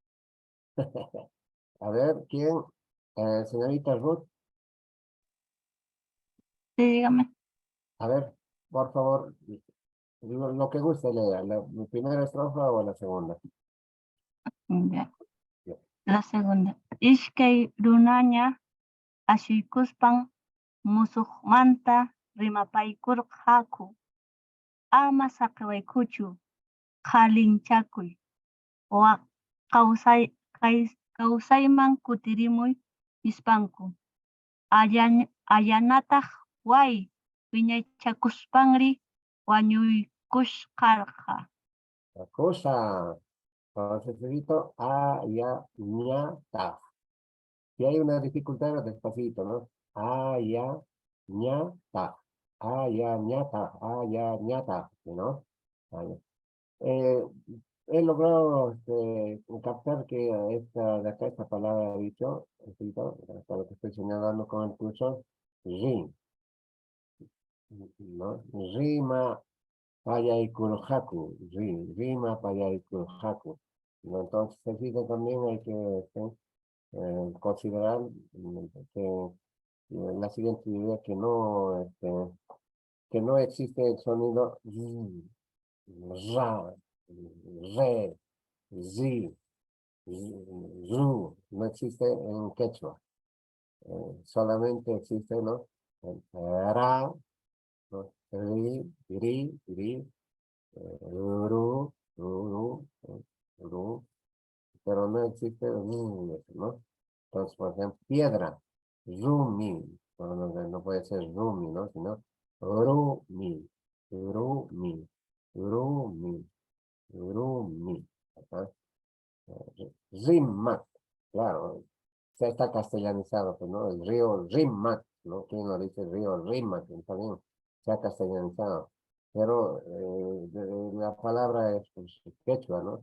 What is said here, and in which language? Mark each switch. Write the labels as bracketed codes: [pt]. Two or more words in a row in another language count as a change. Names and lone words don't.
[es] A ver, ¿quién? Señorita Ruth. Sí, dígame. A ver, por favor, lo que guste leer, la primera estrofa o la segunda. Ya. La segunda. [qu] Ishkay runaña ashuykuspan musuqmanta rimapaykurqaku. Ama saqiwaykuchu qalinchakuy. Kawsayman kutirimuy nispanku. Allanataq wiñaychakuspanri wañuykusqarqa. [es] La cosa. Entonces, escrito a, ya, ña, ta. Si hay una dificultad, despacito, ¿no? A, ya, ña, ta. A, ya, ña, ta. A, ya, ña, ta. ¿No? Vale. He logrado captar que de acá, esta palabra dicho, escrito, hasta lo que estoy señalando con el cursor, rin, ¿no? [qu] Rima, payaykurhaku, rima, payaykurhaku. [es] ¿No? Entonces, escrito también hay que considerar que la siguiente idea que no existe el sonido ra, re, zi, zu, no existe en quechua. Solamente existe, ¿no? El ra, ¿no? Ri, ru, ru, pero no existe, ¿no? Entonces, por ejemplo, piedra, rumi, no puede ser rumi, ¿no? Sino rumi, rumi, rumi, rumi. ¿Verdad? Rimac, claro, ya está castellanizado, pues, ¿no? El río Rimac, ¿no? ¿Quién lo dice? El río Rimac, también se ha castellanizado. Pero la palabra es pues, quechua, ¿no?